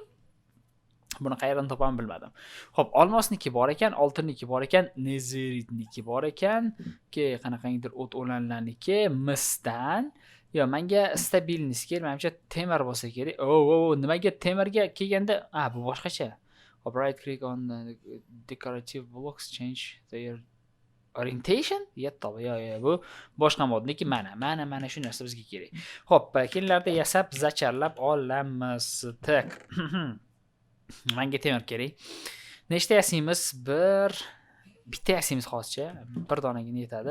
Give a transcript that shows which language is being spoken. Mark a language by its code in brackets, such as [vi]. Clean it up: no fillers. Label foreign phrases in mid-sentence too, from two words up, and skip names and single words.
[uz] Buni qayerdan topaman bilmadim. Xo'p, olmosniki bor ekan, oltinniki bor ekan, nezeritniki bor ekan, qanaqangidir o't o'lanlarniki, misdan. Yo, menga stabilnisi kerak, menimcha temir bo'lsa kerak. Nimaga temirga kelganda, bu boshqacha. Hop, [en] right click on the decorative blocks, change their orientation. [uz] Bu boshqa modniki mana shu narsa bizga kerak. Xo'p, keyinlarda yasab zacharlab olamiz. Tak. Menga temir kerak. Nechta yasaymiz? Bitta yasaymiz hozircha. Bir donagina yetadi.